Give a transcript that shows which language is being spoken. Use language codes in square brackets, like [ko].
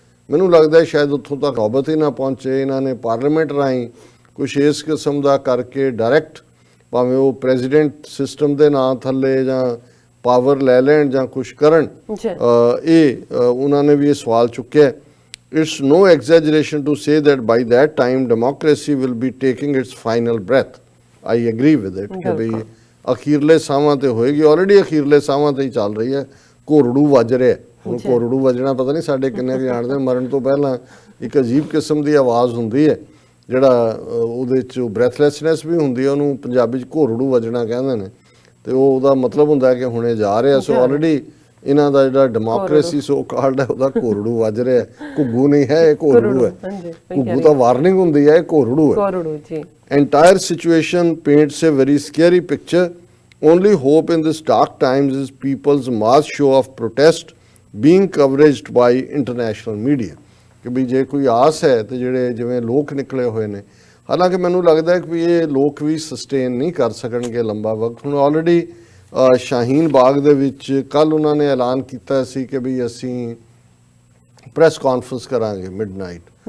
[pa] ਮੈਨੂੰ ਲੱਗਦਾ ਸ਼ਾਇਦ ਉੱਥੋਂ ਤੱਕ ਨੌਬਤ ਹੀ ਨਾ ਪਹੁੰਚੇ। ਇਹਨਾਂ ਨੇ ਪਾਰਲੀਮੈਂਟ ਰਾਹੀਂ ਕੁਛ ਇਸ ਕਿਸਮ ਦਾ ਕਰਕੇ ਡਾਇਰੈਕਟ ਭਾਵੇਂ ਉਹ ਪ੍ਰੈਜ਼ੀਡੈਂਟ ਸਿਸਟਮ ਦੇ ਨਾਂ ਥੱਲੇ ਜਾਂ ਪਾਵਰ ਲੈ ਲੈਣ ਜਾਂ ਕੁਛ ਕਰਨ ਇਹ ਉਹਨਾਂ ਨੇ ਵੀ ਇਹ ਸਵਾਲ ਚੁੱਕਿਆ। [en] It's no exaggeration to say that by that time democracy will be taking its final breath. I agree with it [pa] ਕਿ ਬਈ ਅਖੀਰਲੇ ਸਾਹਾਂ ਤੇ ਹੋਏਗੀ ਆਲਰੇਡੀ ਅਖੀਰਲੇ ਸਾਹਾਂ ਤੇ ਹੀ ਚੱਲ ਰਹੀ ਹੈ। ਘੋਰੜੂ ਵੱਜ ਰਿਹਾ ਹੁਣ ਘੋਰੜੂ ਵੱਜਣਾ ਪਤਾ ਨਹੀਂ ਸਾਡੇ ਕਿੰਨੇ ਕੁ ਜਾਣਦੇ ਮਰਨ ਤੋਂ ਪਹਿਲਾਂ ਇੱਕ ਅਜੀਬ ਕਿਸਮ ਦੀ ਆਵਾਜ਼ ਹੁੰਦੀ ਹੈ ਜਿਹੜਾ ਉਹਦੇ 'ਚ ਬ੍ਰੈਥਲੈਸਨੈਸ ਵੀ ਹੁੰਦੀ ਹੈ ਉਹਨੂੰ ਪੰਜਾਬੀ 'ਚ ਘੋਰੜੂ ਵੱਜਣਾ ਕਹਿੰਦੇ ਨੇ ਤੇ ਉਹਦਾ ਮਤਲਬ ਹੁੰਦਾ ਕਿ ਹੁਣੇ ਜਾ ਰਿਹਾ। ਸੋ ਆਲਰੇਡੀ ਇਹਨਾਂ ਦਾ ਜਿਹੜਾ ਡੈਮੋਕ੍ਰੇਸੀ ਸੋ ਕਾਲਡ ਹੈ ਉਹਦਾ ਘੋਰੜੂ ਵੱਜ ਰਿਹਾ। ਘੁੱਗੂ ਨਹੀਂ ਹੈ ਇਹ ਘੋਰੜੂ ਹੈ। ਘੁੱਗੂ ਤਾਂ ਵਾਰਨਿੰਗ ਹੁੰਦੀ ਹੈ ਇਹ ਘੋਰੜੂ ਹੈ। [en] Entire situation paints a very scary picture. Only hope in this dark times is people's mass show of protest being covered by international media। [pa] ਕਿ ਵੀ ਜੇ ਕੋਈ ਆਸ ਹੈ ਤੇ ਜਿਹੜੇ ਜਿਵੇਂ ਲੋਕ ਨਿਕਲੇ ਹੋਏ ਨੇ ਹਾਲਾਂਕਿ ਮੈਨੂੰ ਲੱਗਦਾ ਹੈ ਕਿ ਇਹ ਲੋਕ ਵੀ ਸਸਟੇਨ ਨਹੀਂ ਕਰ ਸਕਣਗੇ ਲੰਬਾ ਵਕਤ। ਹੁਣ ਆਲਰੇਡੀ ਸ਼ਾਹੀਨ ਬਾਗ ਦੇ ਵਿੱਚ ਕੱਲ ਉਹਨਾਂ ਨੇ ਐਲਾਨ ਕੀਤਾ ਸੀ ਕਿ ਵੀ ਅਸੀਂ ਪ੍ਰੈਸ ਕਾਨਫਰੰਸ ਕਰਾਂਗੇ ਮਿਡਨਾਈਟ।